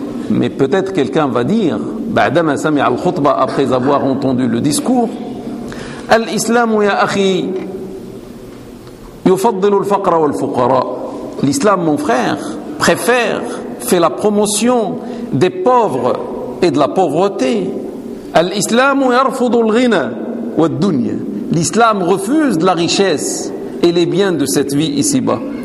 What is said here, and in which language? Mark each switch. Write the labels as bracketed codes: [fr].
[fr] Mais peut-être quelqu'un va dire après avoir entendu le discours, [ar] الإسلام يا أخي يفضل الفقر والفقراء. [fr] L'islam, mon frère, préfère, fait la promotion des pauvres et de la pauvreté. [ar] الإسلام يرفض الغنى والدنيا. [fr] L'islam refuse de la richesse et les biens de cette vie ici-bas.